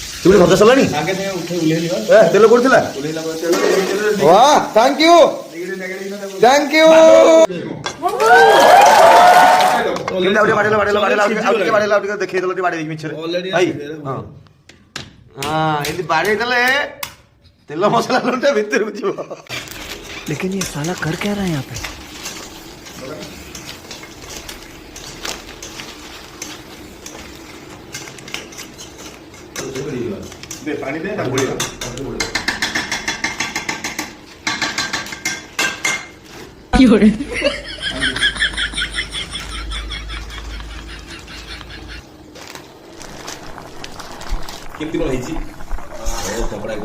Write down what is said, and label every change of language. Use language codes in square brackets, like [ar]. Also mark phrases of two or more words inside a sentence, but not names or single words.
[or] ଚିଙ୍ଗୁଡ଼ି ଭଜା ସରିଲାଣି? ତେଲ କୋଉଠି ଥିଲା? ୱାହ [en] thank you thank you. [or] କେମିତି ଆଉ ଟିକେ ବାଡ଼େଇଲ ଆଉ ଟିକେ ଦେଖେଇଦେଲ ଟିକେ ବାଡ଼େଇ ମିଛରେ ଭାଇ। ହଁ ହଁ ଏମିତି ବାଡ଼େଇ ଦେଲେ ତେଲ ମସଲା ଲୁଣ୍ଡା ଭିତରକୁ ଯିବ। [hi] लेकिन ये साला कर क्या रहा है यहाँ पे? पानी दे [or] କେମିତି କଣ ହେଇଛି? କପଡ଼ା ଏକଦମ